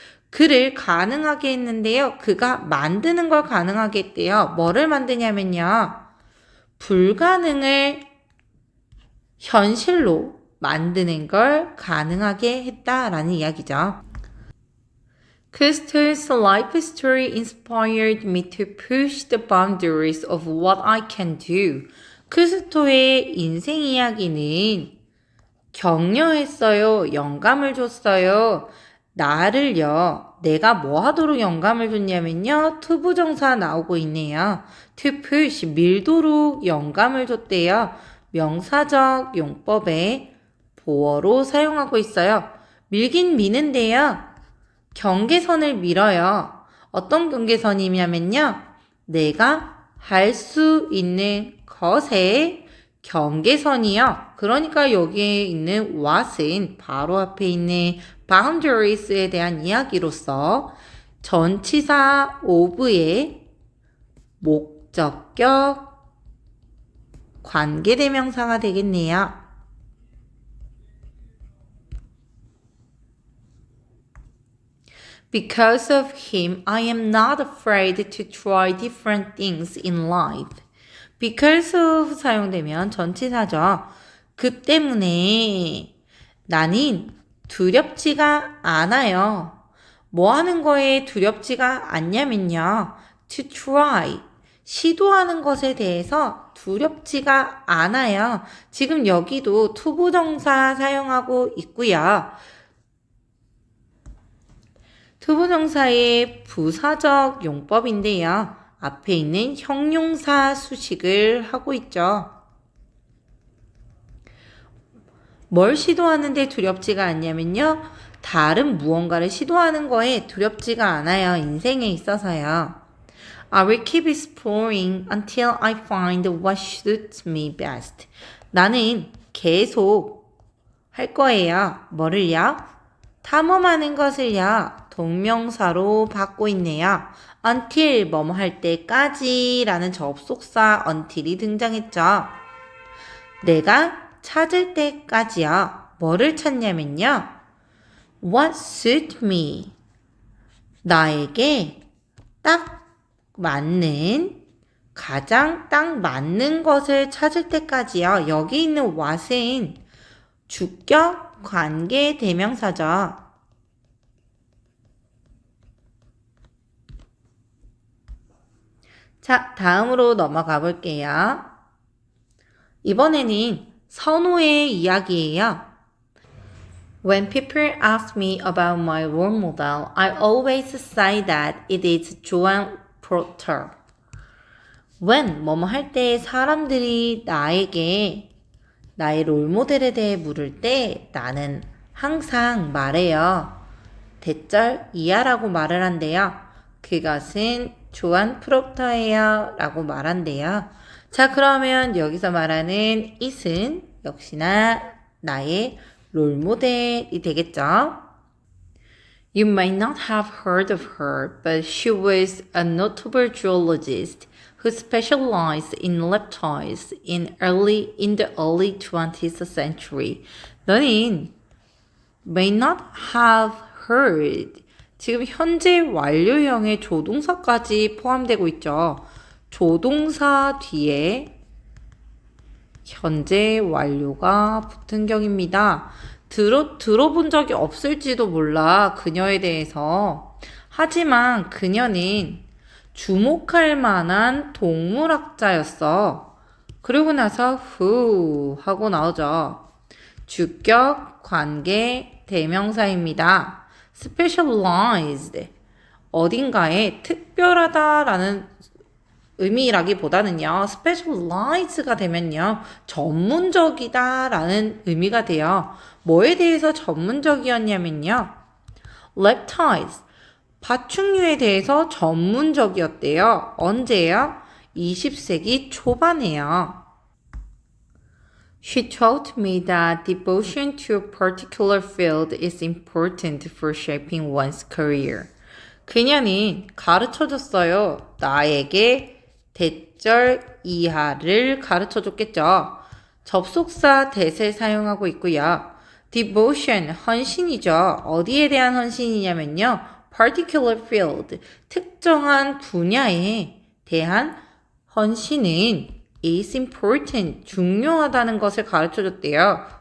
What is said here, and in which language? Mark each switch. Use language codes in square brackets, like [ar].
[ko] 그를 가능하게 했는데요. 그가 만드는 걸 가능하게 했대요. 뭐를 만드냐면요. 불가능을 현실로 만드는 걸 가능하게 했다라는 이야기죠. [en] Crystal's life story inspired me to push the boundaries of what I can do. [ko] 크리스토의 인생 이야기는 격려했어요. 영감을 줬어요. 나를요. 내가 뭐 하도록 영감을 줬냐면요. 투부정사 나오고 있네요. to push, 밀도록 영감을 줬대요. 명사적 용법의 보어로 사용하고 있어요. 밀긴 미는데요. 경계선을 밀어요. 어떤 경계선이냐면요. 내가 할 수 있는 것의 경계선이요. 그러니까 여기에 있는 what은 바로 앞에 있는 boundaries에 대한 이야기로서 전치사 of의 목적격 관계대명사가 되겠네요. [en] Because of him, I am not afraid to try different things in life. [ko] Because of 사용되면 전치사죠. 그 때문에 나는 두렵지가 않아요. 뭐 하는 거에 두렵지가 않냐면요. [en] To try. [ko] 시도하는 것에 대해서 두렵지가 않아요. 지금 여기도 투부정사 사용하고 있고요. 투부정사의 부사적 용법인데요. 앞에 있는 형용사 수식을 하고 있죠. 뭘 시도하는데 두렵지가 않냐면요. 다른 무언가를 시도하는 거에 두렵지가 않아요. 인생에 있어서요. [en] I will keep exploring until I find what suits me best. [ko] 나는 계속 할 거예요. 뭐를요? 탐험하는 것을요. 동명사로 받고 있네요. until 뭐뭐 할 때까지 라는 접속사 until이 등장했죠. 내가 찾을 때까지요. 뭐를 찾냐면요. [en] What suit me? [ko] 나에게 딱 맞는, 가장 딱 맞는 것을 찾을 때까지요. 여기 있는 what은 주격 관계 대명사죠. 자, 다음으로 넘어가 볼게요. 이번에는 선호의 이야기예요. [en] When people ask me about my role model, I always say that it is Joan Proctor. [ko] When 뭐뭐 할 때 사람들이 나에게 나의 롤모델에 대해 물을 때 나는 항상 말해요. 대절 이하라고 말을 한대요. 그것은 조안 프록터예요 라고 말한대요. 자, 그러면 여기서 말하는 it은 역시나 나의 롤모델이 되겠죠. [en] You may not have heard of her, but she was a notable geologist who specialized in reptiles in the early 20th century. [ko] 너는 [en] may not have heard. [ko] 지금 현재 완료형의 조동사까지 포함되고 있죠. 조동사 뒤에 현재 완료가 붙은 경입니다. 들어본 적이 없을지도 몰라, 그녀에 대해서. 하지만 그녀는 주목할 만한 동물학자였어. 그리고 나서 who 하고 나오죠. 주격, 관계, 대명사입니다. specialized, 어딘가에 특별하다라는 의미라기보다는요, specialize가 되면요, 전문적이다라는 의미가 돼요. 뭐에 대해서 전문적이었냐면요, reptiles, 파충류에 대해서 전문적이었대요. 언제요? 20세기 초반에요. [en] She taught me that devotion to a particular field is important for shaping one's career. [ko] 그녀는 가르쳐줬어요. 나에게 대절 이하를 가르쳐줬겠죠. 접속사 that을 사용하고 있고요. devotion, 헌신이죠. 어디에 대한 헌신이냐면요, [en] particular field, [ko] 특정한 분야에 대한 헌신은 [en] is important, [ko] 중요하다는 것을 가르쳐줬대요.